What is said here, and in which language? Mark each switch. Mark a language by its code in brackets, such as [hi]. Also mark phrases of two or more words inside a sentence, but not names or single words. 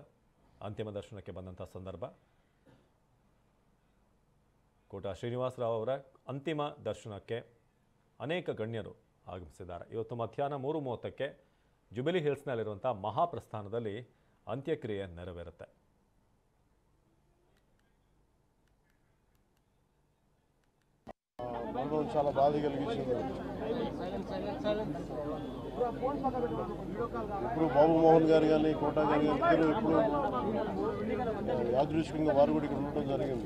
[kn] ಅಂತಿಮ ದರ್ಶನಕ್ಕೆ ಬಂದಂಥ ಸಂದರ್ಭ. ಕೋಟಾ ಶ್ರೀನಿವಾಸರಾವ್ ಅವರ ಅಂತಿಮ ದರ್ಶನಕ್ಕೆ ಅನೇಕ ಗಣ್ಯರು ಆಗಮಿಸಿದ್ದಾರೆ. ಇವತ್ತು ಮಧ್ಯಾಹ್ನ 3:30ಕ್ಕೆ ಜುಬಿಲಿ ಹಿಲ್ಸ್ನಲ್ಲಿರುವಂಥ ಮಹಾಪ್ರಸ್ಥಾನದಲ್ಲಿ ಅಂತ್ಯಕ್ರಿಯೆ ನೆರವೇರುತ್ತೆ. [te] చాలా బాధ కలిగించింది. ఇప్పుడు బాబు మోహన్ గారు కానీ కోటా గారు ఇద్దరు ఇప్పుడు యాదృచ్ఛికంగా వారు కూడా ఇక్కడ ఉండడం జరిగింది.